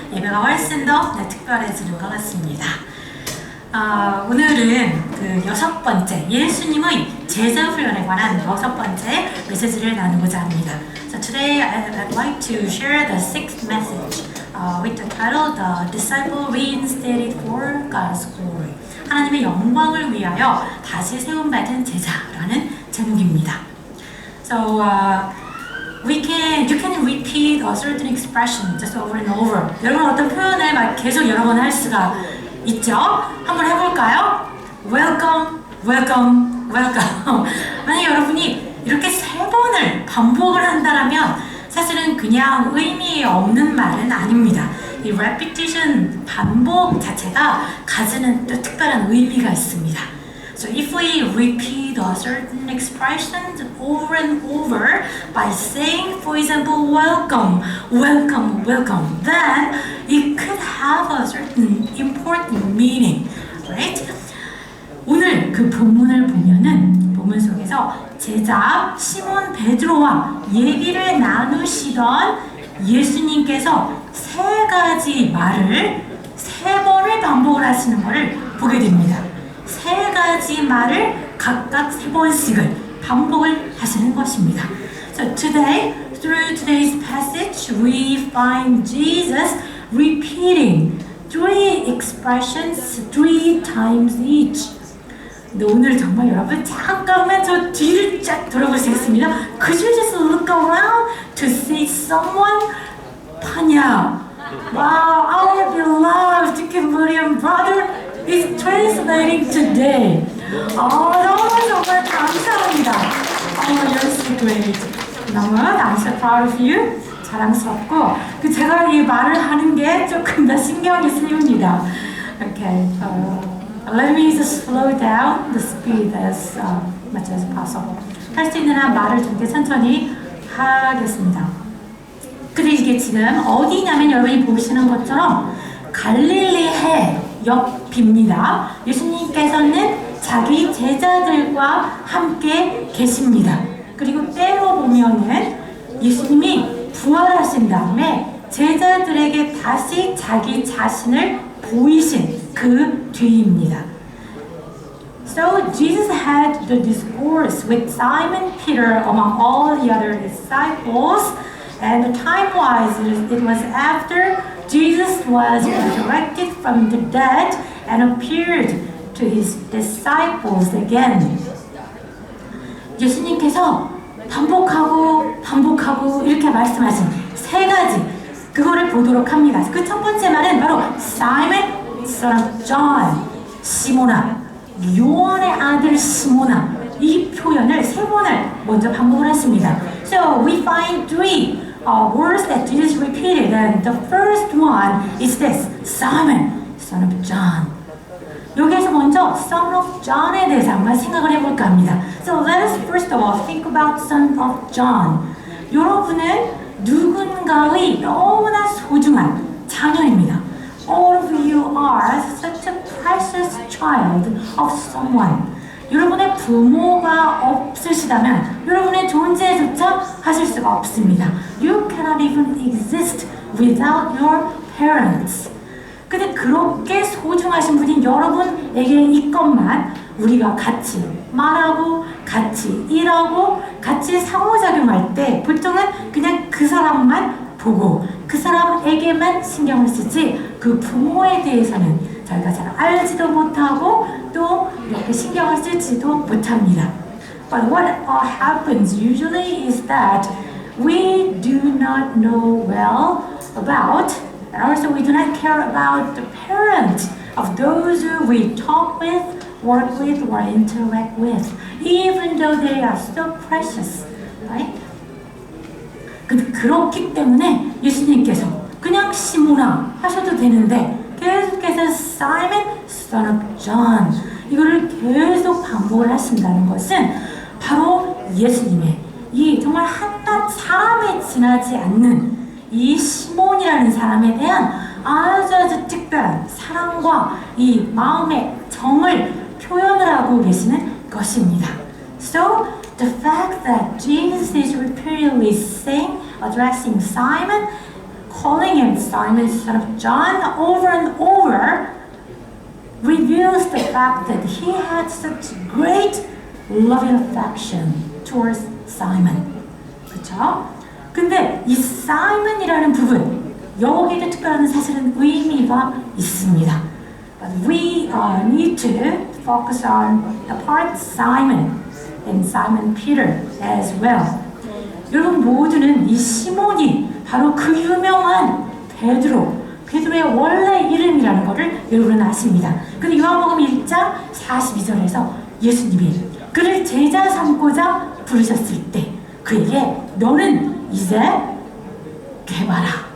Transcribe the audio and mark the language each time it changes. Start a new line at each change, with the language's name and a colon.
Korean: 예배가 훨씬 더 특별해지는 것 같습니다. 오늘은 그 6번째 예수님의 제자 훈련에 관한 6번째 메시지를 나누고자 합니다.
English: So today I'd like to share the 6th message with the title The Disciple Reinstated for God's Glory.
Korean: 하나님의 영광을 위하여 다시 세움받은 제자라는 제목입니다.
English: So you can repeat a certain expression just over and over.
Korean: 여러분 어떤 표현을 막 계속 여러 번 할 수가 있죠? 한번 해볼까요?
English: Welcome, welcome, welcome.
Korean: 만약 여러분이 이렇게 3번을 반복을 한다면 사실은 그냥 의미 없는 말은 아닙니다. 이 repetition, 반복 자체가 가지는 또 특별한 의미가 있습니다.
English: So if we repeat a certain expressions over and over by saying, for example, welcome, welcome, welcome, then it could have a certain important meaning, right?
Korean: 오늘 그 본문을 보면은 본문 속에서 제자 시몬 베드로와 얘기를 나누시던 예수님께서 3가지 말을 3번을 반복을 하시는 것을 보게 됩니다. 3가지 말을 각각 3번씩을 반복을 하시는 것입니다.
English: So today, through today's passage, we find Jesus repeating 3 expressions 3 times each.
Korean: 근데 오늘 정말 여러분 잠깐만 저 뒤를 쫙 돌아보시겠습니다.
English: Could you just look around to see someone?
Korean: 파냐.
English: Wow, our beloved Cambodian brother is translating today.
Korean: 너무 정말 감사합니다.
English: You're so great. 너무 I'm so proud of you.
Korean: 자랑스럽고 제가 이 말을 하는 게 조금 더 신경이 쓰입니다.
English: Okay, let me just slow down the speed as much as possible.
Korean: 할 수 있는 한 말을 좀 천천히 하겠습니다. 근데 이게 지금 어디냐면 여러분이 보시는 것처럼 갈릴리 해 옆입니다. 예수님께서는 자기 제자들과 함께 계십니다. 그리고 때로 보면은 예수님이 부활하신 다음에 제자들에게 다시 자기 자신을 보이신 그 뒤입니다.
English: So Jesus had the discourse with Simon Peter among all the other disciples, and time-wise it was after Jesus was resurrected from the dead and appeared to his disciples again.
Korean: 예수님께서 반복하고 이렇게 말씀하신 3가지 그거를 보도록 합니다. 그 첫 번째 말은 바로 Simon, son of John, 시모나, 요한의 아들 시모나. 이 표현을 3번을 먼저 반복을 했습니다.
English: So we find 3 words that Jesus repeated, and the first one is this: Simon, son of John.
Korean: 여기에서 먼저 son of John에 대해서 한번 생각을 해볼까 합니다.
English: So let us first of all think about son of John.
Korean: 여러분은 누군가의 너무나 소중한 자녀입니다.
English: All of you are such a precious child of someone.
Korean: 여러분의 부모가 없으시다면 여러분의 존재조차 하실 수가 없습니다.
English: You cannot even exist without your parents.
Korean: 근데 그렇게 소중하신 분인 여러분에게 있건만 우리가 같이 말하고 같이 일하고 같이 상호작용할 때 보통은 그냥 그 사람만 보고 그 사람에게만 신경을 쓰지 그 부모에 대해서는 저희가 잘 알지도 못하고 또 이렇게 신경을 쓰지도 못합니다.
English: But what happens usually is that we do not know well about, and also we do not care about the parents of those who we talk with, work with, or interact with, even though they are so precious, right?
Korean: 그렇기 때문에 예수님께서 그냥 시모나 하셔도 되는데 계속해서 Simon, son of John 이거를 계속 반복을 하신다는 것은 바로 예수님의 이 정말 한낱 사람에 지나지 않는 이 시몬이라는 사람에 대한 아주 특별한 사랑과 이 마음의 정을 표현을 하고 계시는 것입니다.
English: So the fact that Jesus is repeatedly saying, addressing Simon, calling him Simon, son of John, over and over, reveals the fact that he had such great loving affection towards Simon.
Korean: 그렇죠? 근데 이 Simon이라는 부분, 여기에도 특별한 사실은 의미가 있습니다.
English: But we need to focus on the part Simon and Simon Peter as well.
Korean: 여러분 모두는 이 시몬이 바로 그 유명한 베드로의 원래 이름이라는 것을 여러분은 아십니다. 근데 요한복음 1장 42절에서 예수님이 그를 제자 삼고자 부르셨을 때 그에게 너는 이제 개바라.